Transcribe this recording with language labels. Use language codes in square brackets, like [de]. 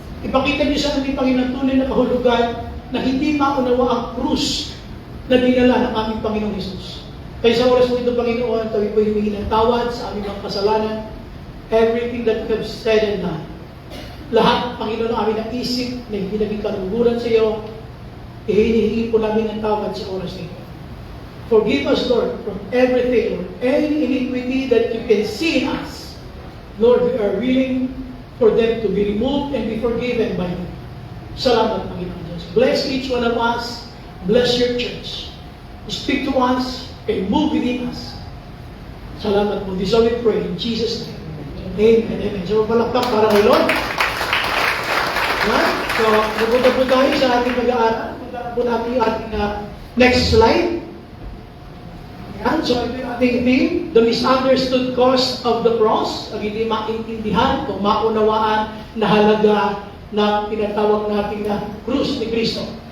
[tl] Ipakita niyo sa amin, Panginoon, tunay na kahulugan na hindi maunawa ang krus na dinala ng aming Panginoong Hesus. Kaya sa oras mo ito, Panginoon, kami po humingi ng tawad sa aming mga kasalanan, [en] everything that we have said and done. [tl] Lahat, Panginoon, ang aming naisip na hindi naging kaluguran sa iyo, hinihingi po namin ng tawad sa oras nito. [en] Forgive us, Lord, from everything, or any iniquity that you can see in us. Lord, we are willing for them to be removed and be forgiven by you. [tl] Salamat, Panginoon Diyos. [en] Bless each one of us. Bless your church. Speak to us and move within us. [tl] Salamat po. [en] This all we pray in Jesus' name. [tl] Amen. Amen. So, palakpak para kay Lord. So, napunta po tayo sa ating pag-aaral. Punta po natin yung ating next slide. Yan. [en] So, [tl] ito yung ating [en] theme, the misunderstood cause of the cross. [tl] Ang hindi maintindihan o maunawaan na halaga ng tinatawag natin na krus ni Kristo.